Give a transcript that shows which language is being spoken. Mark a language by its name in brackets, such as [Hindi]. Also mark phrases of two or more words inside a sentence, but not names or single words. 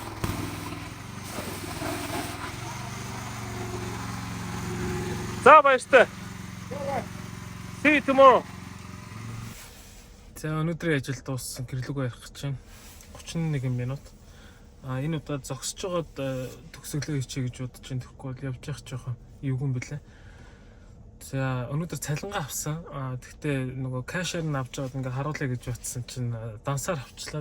[Mongolian] За баяртай. [English] See you tomorrow. [Mongolian] За өнөөдрийн ажил дууссан гэрлүүгөө ярих гэж байна. 31 минут. Энэ удаад зогсож байгаад төгсгөлөө хийчихье гэж бодож байна. Тэгэхгүй бол явж явах жоохон эвгүй бэлээ. За өнөөдөр цалингаа авсан. Тэгтээ нөгөө кашер нь авч байгаад ингээ харуулъя гэж бодсон чинь дансаар авчлаа.